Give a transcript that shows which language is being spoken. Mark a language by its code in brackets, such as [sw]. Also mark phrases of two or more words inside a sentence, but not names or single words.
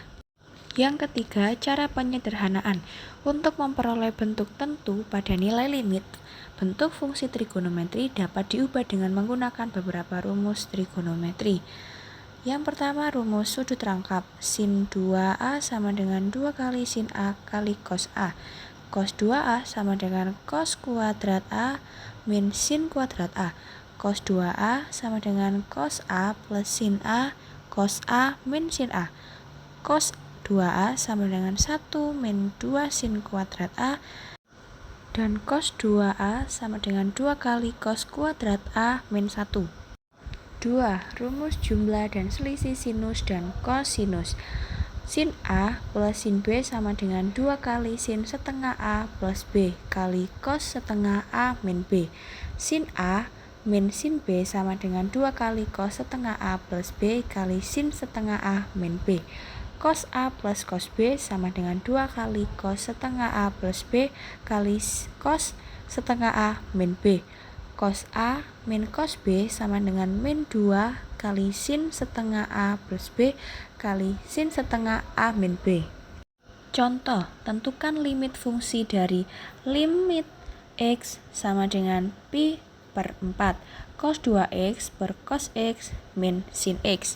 [id] Yang ketiga, cara penyederhanaan. Untuk memperoleh bentuk tentu pada nilai limit, bentuk fungsi trigonometri dapat diubah dengan menggunakan beberapa rumus trigonometri. Yang pertama, rumus sudut rangkap. Sin 2a sama dengan 2 kali sin a kali cos a. Cos 2a sama dengan cos kuadrat a min sin kuadrat a. Cos 2a sama dengan cos a plus sin a cos a min sin a. Cos 2a sama dengan 1 min 2 sin kuadrat a dan cos 2a sama dengan 2 kali cos kuadrat a min 1. 2. Rumus jumlah dan selisih sinus dan kosinus. sin A plus sin B sama dengan 2 kali sin setengah A plus B kali cos setengah A min B. Sin A min sin B sama dengan 2 kali cos setengah A plus B kali sin setengah A min B. Cos A plus cos B sama dengan 2 kali cos setengah A plus B kali cos setengah A min B. Cos A min cos B sama dengan min 2 kali sin setengah A plus B kali sin setengah A min B. Contoh, tentukan limit fungsi dari limit X sama dengan pi per 4 cos 2X per cos X min sin X.